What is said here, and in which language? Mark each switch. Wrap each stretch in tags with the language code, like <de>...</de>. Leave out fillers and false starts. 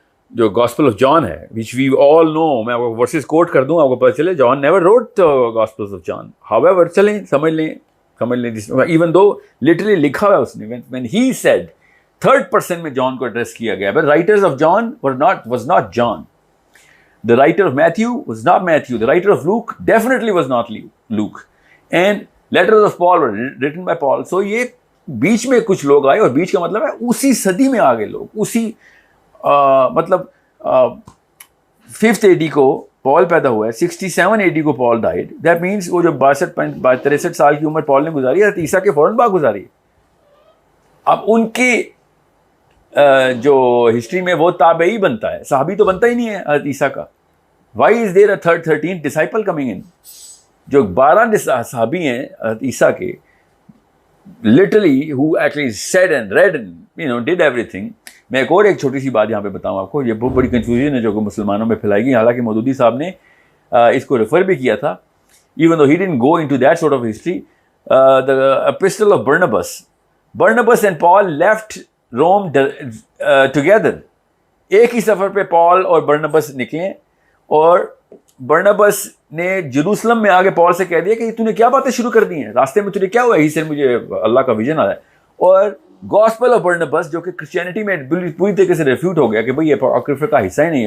<ur>جو gospel of John ہے</ur> <en>which we all know,</en> <ur>میں آپ کو ورسز کوٹ کر دوں, آپ کو پتہ چلے.</ur> <en>John never wrote gospels of John, however</en> <ur>چلیں سمجھ لیں</ur> <en>even دو literally</en> <ur>لکھا ہوا ہے اس نے,</ur> <en>when he said third person</en> <ur>میں جان کو ایڈریس کیا گیا.</ur> <en>but writers of John was not John. The writer of Matthew was not Matthew. The writer of Luke definitely was not Luke. And letters of Paul were written by Paul.</en> <ur>So یہ بیچ میں کچھ لوگ آئے, اور بیچ کا مطلب ہے اسی صدی میں آ گئے لوگ, اسی مطلب 5th AD کو پال پیدا ہوا ہے, 67 AD کو پال ڈائیڈ. دیٹ مینس وہ جو 63 سال کی عمر پال نے گزاری ہے, عیسیٰ کے فوراً بعد گزاری ہے. اب ان کی جو ہسٹری میں وہ تابعی بنتا ہے, صحابی تو بنتا ہی نہیں ہے حضرت عیسیٰ کا.</ur> <en>Why is there a 13th disciple coming in?</en> <ur>جو 12 صحابی ہیں حضرت عیسیٰ کے,</ur> <en>literally who actually said and read and did everything.</en> <ur>میں ایک چھوٹی سی بات یہاں پہ بتاؤں آپ کو, یہ بہت بڑی کنفیوژن ہے جو کہ مسلمانوں میں پھیلائی گئی. حالانکہ مودودی صاحب نے اس کو ریفر بھی کیا تھا,</ur> <en>even though he didn't go into that sort of history. The epistle of Barnabas and Paul left Rome together.</en> <ur>ایک ہی سفر پہ پال اور برنبس نکلے, اور برنبس نے جروسلم میں آگے پال سے کہہ دیا کہ تو نے کیا باتیں شروع کر دی ہیں, راستے میں تجھے کیا ہوا ہے؟ ہی سے مجھے اللہ کا ویژن آ رہا ہے. اور گاسپل آف برنبس جو کہ کرسچینٹی میں پوری طریقے سے ریفیوٹ ہو گیا کہ بھئی یہ اپوکریفا کا حصہ ہی نہیں ہے.</ur>